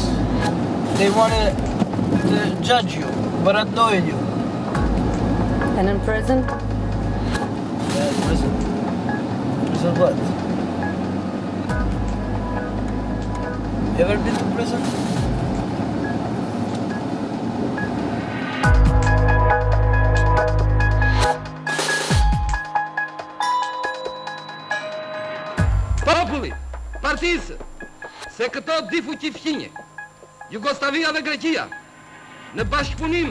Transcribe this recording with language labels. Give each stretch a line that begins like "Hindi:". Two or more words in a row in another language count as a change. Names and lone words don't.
English: They want to judge you, but annoy you. And in prison? Yeah, in prison. Prison what? You ever been to prison?
Albanian: Populli, partisë, se këto dy fuqi fqinje, Jugoslavia dhe Greqia, në bashkëpunim